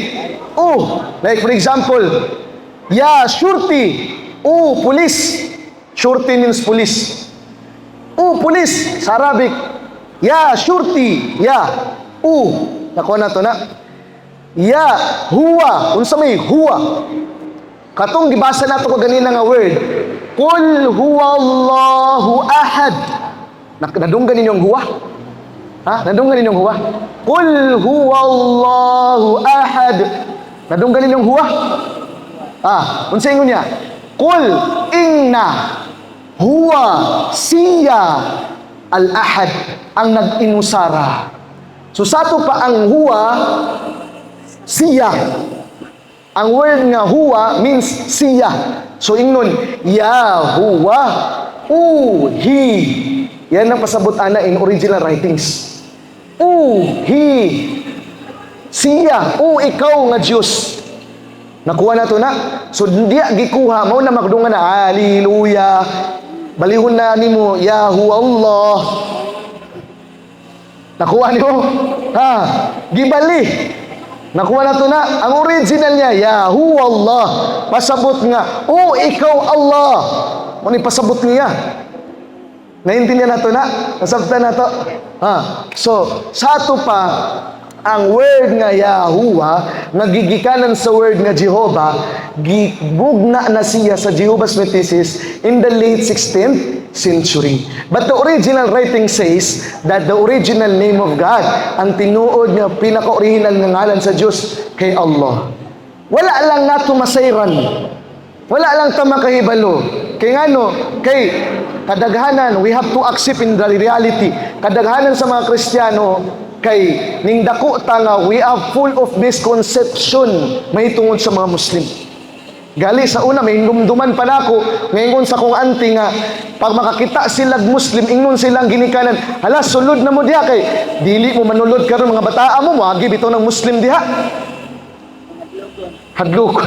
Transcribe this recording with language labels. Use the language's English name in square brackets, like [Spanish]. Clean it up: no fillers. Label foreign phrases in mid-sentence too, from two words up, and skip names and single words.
[English] Oh, like for example, [Arabic] يا شرطي. [English] Oh, police. Shurti means police. [Cebuano] Oh, police sa Arabic. [Arabic] يا شرطي. [Cebuano] Ya. Oh, nakuha na to na. [Arabic] يا هو. [Cebuano] Unsa may huwa? Katong gibasa nato ko ganina nga word. [Arabic] قل هو الله أحد. [Cebuano] Nadunggan ninyong huwa? Ha? Nadunggan ninyong huwa? [Arabic] قل هو الله أحد. [Cebuano] Nadunggan ninyong huwa? Unsa ingon niya? [Arabic] قل إن هو [Cebuano] siya al-ahad ang nag-inusara. So sato pa ang huwa siya. Ang word nga huwa means siya. So ingnon, Yahuwa, he. Yan ang pasabot ana [English] in original writings. [Cebuano] He. Siya, ikaw nga Diyos. Nakuha na to na. So diya gikuha, mao na magdungan na, hallelujah. Balihon na nimo, [Arabic] يا هو الله. [Cebuano] Nakuha nimo? Gibali. Nakuha na to na. Ang original niya, [Arabic] يا هو الله. [Cebuano] Pasabot nga, ikaw Allah. Ano pasabot niya? Naintindihan na to na? Nasabtan na to? So, sa ato pa, ang word nga Yahuwa, nagigikanan sa word nga Jehovah, gibugna na siya sa Jehovah's Witnesses [English] in the late 16th century. But the original writing says that the original name of God, [Cebuano] ang tinuod nga pinaka-original nga ngalan sa Diyos kay Allah. Wala lang nato masayran. Wala lang ta makahibalo. Kay ngano, kay kadaghanan, [English] we have to accept in the reality. [Cebuano] Kadaghanan sa mga Kristiyano, kay ning dako ta nga [English] we are full of misconception [Cebuano] mahitungod sa mga Muslim. Gali sa una may dumduman pa nako ngayon sa kong auntie nga pag makakita silang Muslim ingnon silang ginikanan, hala sulod na mo diha kay dili mo manulod karon mga bataa mo agi bitaw ng Muslim diha. Hadlokon.